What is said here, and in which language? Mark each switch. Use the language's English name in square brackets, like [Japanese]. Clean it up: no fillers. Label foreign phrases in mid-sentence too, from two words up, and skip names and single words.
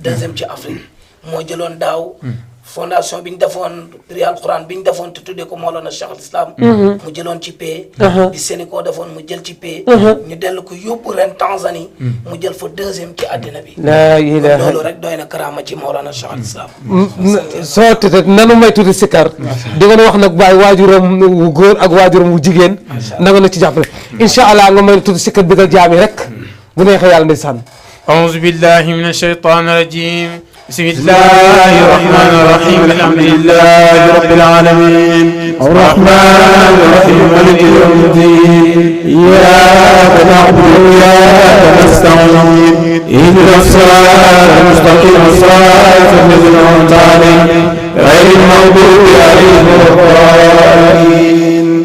[Wolof] 2e ci Afrique moo jëloon daaw fondation bi ñu defoon prix alquran bi ñu defoon te tuddee ko Mawlana Cheikh al Islam mu jëloon ci paie bi Sénégal defoon mu jël ci paie ñu dellu ko yóbbu ren Tanzanie mu jël fa 2e ci àddina bi [Arabic] لا إله [Wolof] loolu rek doy na karaama ci Mawlana Cheikh al Islam soo tete nanu may tuuti sikkar di nga wax nag Baye waajuram wu góor ak waajuram wu jigéen na nga na ci jàppale [Arabic] إن شاء الله [Wolof] nga may tuuti sikkar bigal jaami rek bu neexee yàlla ndeysaan [Arabic] أعوذ بالله من الشيطان الرجيم بسم الله الرحمن الرحيم الحمد لله رب العالمين الرحمن الرحيم مالك يوم الدين إياك نعبد وإياك نستعين اهدنا الصراط المستقيم صراط الذين أنعمت عليهم غير المغضوب عليهم ولا الضالين